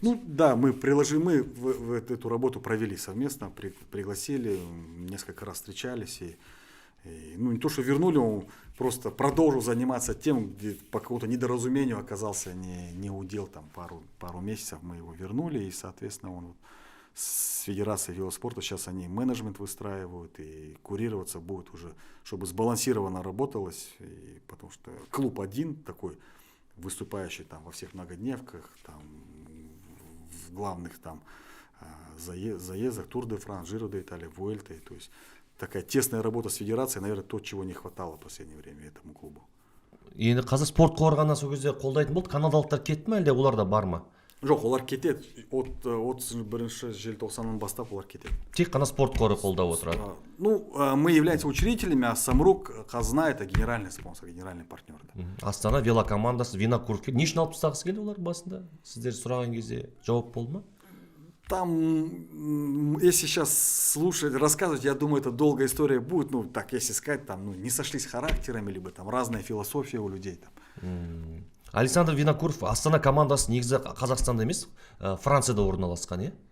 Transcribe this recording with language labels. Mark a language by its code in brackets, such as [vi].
[ru] Ну да, мы в эту работу провели совместно, пригласили, несколько раз встречались, и не то, что вернули, он просто продолжил заниматься тем, где по какому-то недоразумению оказался не удел, там пару месяцев мы его вернули, и, соответственно, он с Федерацией велоспорта сейчас они менеджмент выстраивают, и курироваться будет уже, чтобы сбалансированно работалось, и потому что клуб один такой, выступающий там во всех многодневках, там в главных там заездах, Тур де Франс, Джиро де Италия, Вуэльта, то есть такая тесная работа с федерацией, наверное, то, чего не хватало в последнее время этому клубу. [kk] Енді қазір спорт қорғана сол кезде қолдайтын болды, канадалықтар кетті ме, әлде олар да бар ма? Жоқ, олар кетеді. От 31 желтоқсаннан бастап олар кетеді. Тек қана спорт қоры қолдап отырады. [ru] Мы являемся учредителями, а Самрук Қазына это генеральный спонсор, генеральный партнер. [kk] Астана велокомандасы Винокуровке. Не үшін алып тастағысы келді олар басында? Сіздер сұраған кезде жауап болды ма? [ru] Там, если сейчас слушать, рассказывать, я думаю, это долгая история будет. Ну, так, если сказать, там, не сошлись характерами, либо там разная философия у людей. Там. [kk] Александр Винокуров, Астана командасы негізі Қазақстанда емес, Францияда орналасқан, е?